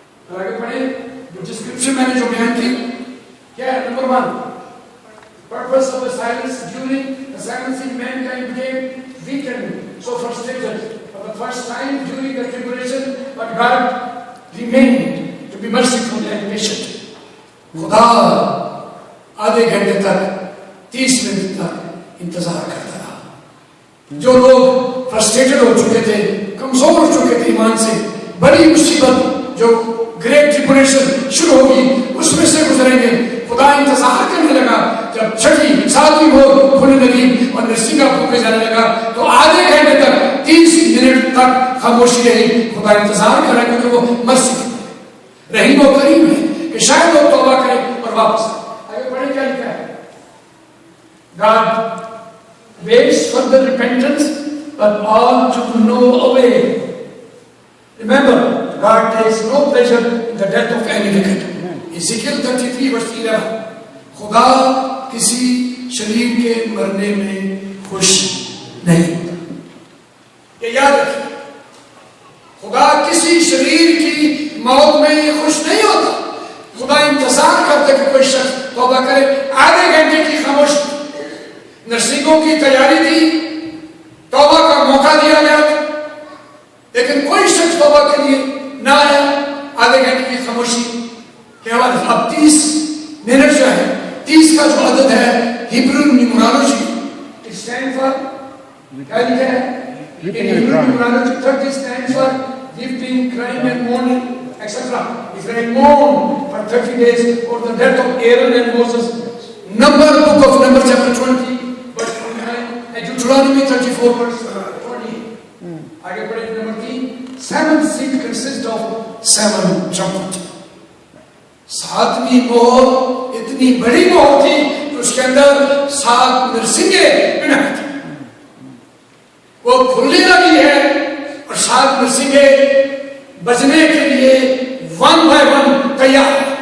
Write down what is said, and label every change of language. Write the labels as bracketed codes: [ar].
[hi] और आगे पढ़े, जो डिस्क्रिप्शन मैंने जो बयान की क्या है? Number 1, [en] purpose of the silence during the seventh seal, mankind became weakened, so frustrated for the first time during the tribulation, but God remained to be merciful and patient. [hi] खुदा आधे घंटे तक 30 मिनट तक इंतजार करता रहा। जो लोग फ्रस्ट्रेटेड हो चुके थे, कमजोर हो चुके थे ईमान से, बड़ी मुसीबत जो ग्रेट ट्रिब्यूलेशन शुरू होगी उसमें से गुजरेंगे, खुदा इंतजार करने लगा। जब छठी सातवीं मोहर खुलने लगी और नरसिंगा फूके जाने लगा तो आधे घंटे तक 30 मिनट तक खामोशी रही। खुदा इंतजार कर रहा है क्योंकि वो मर्सी रहीम और करीम है कि शायद वो तौबा करे और वापस आगे बढ़े। क्या लिखा है? [en] God waits for the repentance but all to no avail. Remember, God takes no pleasure in the death of any wicked. Ezekiel 33 verse 11. [hi] खुदा किसी शरीर के मरने में खुश नहीं। ये याद रखिए, खुदा किसी शरीर की मौत में खुश नहीं होता। खुदा इंतजार करते कि कोई शख्स तौबा करे। आधे घंटे की खामोशी, नरसिंगों की तैयारी थी, तौबा का मौका दिया गया, लेकिन कोई शख्स तौबा के लिए ना आया। आधे घंटे की खामोशी के बाद अब 30 मिनट जो है, 30 का जो अदद है Hebrew numerology, [en] it stand for, [hi] क्या लिखा है इन Hebrew numerology? [en] 30 stand for weeping, crying and mourning, etc. Israel mourned for 30 days for the death of Aaron and Moses. Book of Numbers chapter 20 verse 29 and Deuteronomy 34 verse 20. [hi] आगे बढ़े [en] Number 3, 7th seal consists of 7 trumpets. [hi] 7वीं मोहर इतनी बड़ी मोहर थी कि उसके अंदर 7 नरसिंगे पिनाई थी। वो खुलने लगी है और 7 नरसिंगे बजने के लिए 1 by 1 तैयार।